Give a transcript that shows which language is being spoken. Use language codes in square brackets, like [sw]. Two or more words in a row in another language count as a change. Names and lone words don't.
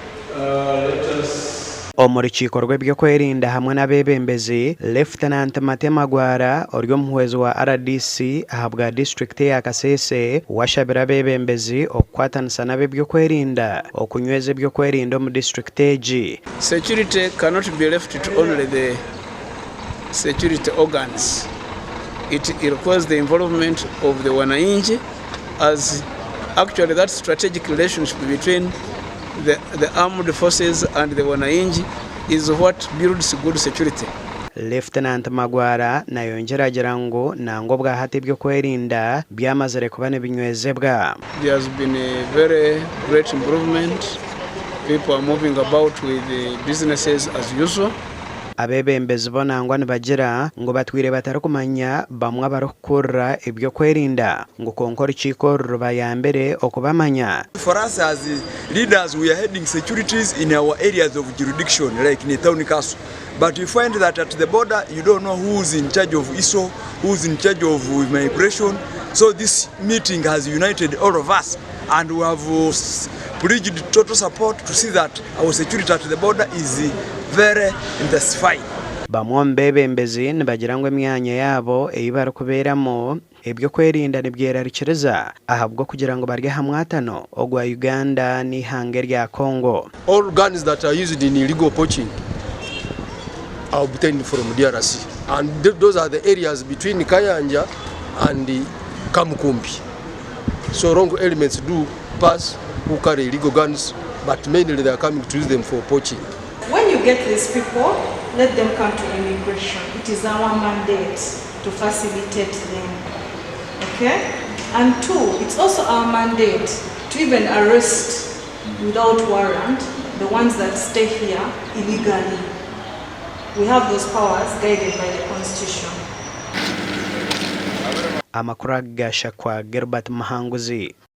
[nyn] Omuri kikorwa eby'okwerinda hamwe n'abeebembezi Lieutenant Matemagwara ori omuhwezi wa RDC ahabwa district ya Kasese washabira abeebembezi okukwatanisa n'abeebyokwerinda okunyweza ebyokwerinda omu district egi. [en] Security cannot be left to only the security organs. It requires the involvement of the wananchi, as actually that strategic relationship between the armed forces and the wananchi is what builds good security. [nyn] Lieutenant Magwara nayongera agira ngu nango bwahati ebyokwerinda byamazire kuba nebinywezebwa. [en] There has been a very great improvement. People are moving about with the businesses as usual. [nyn] Abeebembezi bo nangwa nibagira ngo batwire batari kumanya bamwe abarikukurra ebyokwerinda ngo konkora ikikorro bayambere okubamanya. [en] For us as leaders, we are heading securities in our areas of jurisdiction, like in town castle. But you find that at the border, you don't know who's in charge of ISO, who's in charge of migration. So this meeting has united all of us, and we have pledged total support to see that our security at the border is very intensified. [nyn] Bamwe mu beebembezi nibagira ngu emyanya yabo eyi barikubeeramu ebyokwerinda nibyerarikiriza ahabwo kugira ngo barye hamwatano ogwa Uganda n'ihanga rya Congo. [en] All guns that are used in illegal poaching are obtained from DRC, and those are the areas between Kayanja and Kamukumbi. So wrong elements do pass who carry illegal guns, but mainly they are coming to use them for poaching. When you get these people, let them come to immigration. It is our mandate to facilitate them. Okay? And two, it's also our mandate to even arrest without warrant the ones that stay here illegally. We have those powers guided by the Constitution. [nyn] Amakuru agasha kwa Gilbert Mahanguzi.